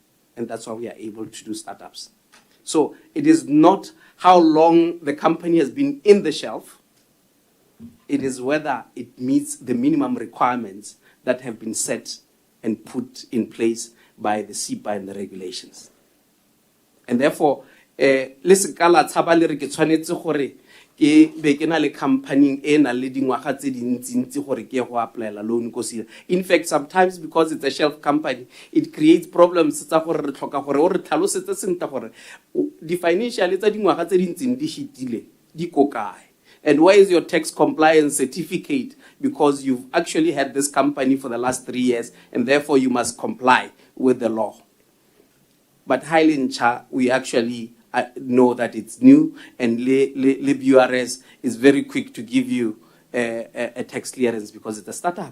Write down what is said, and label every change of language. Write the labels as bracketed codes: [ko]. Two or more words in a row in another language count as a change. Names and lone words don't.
[en] And that's why we are able to do startups. So it is not how long the company has been in the shelf. It is whether it meets the minimum requirements that have been set and put in place by the CEPA and the regulations. And therefore, listen, [tn] kala tsaba le re ke tshwanetse gore ke be ke na le company e na le dingwaga tse dintsi gore ke go applyela loan ko CEDA. [en] In fact, sometimes because it's a shelf company, it creates problems [tn] tsa gore re tlhoka gore o re tlhalosetse sentle gore di financial tsa dingwaga tse dintsi di hitile di ko kae. [en] And where is your tax compliance certificate? Because you've actually had this company for the last 3 years, and therefore you must comply with the law. But Highland, we actually know that it's new, and LibURS is very quick to give you a tax clearance because it's a startup.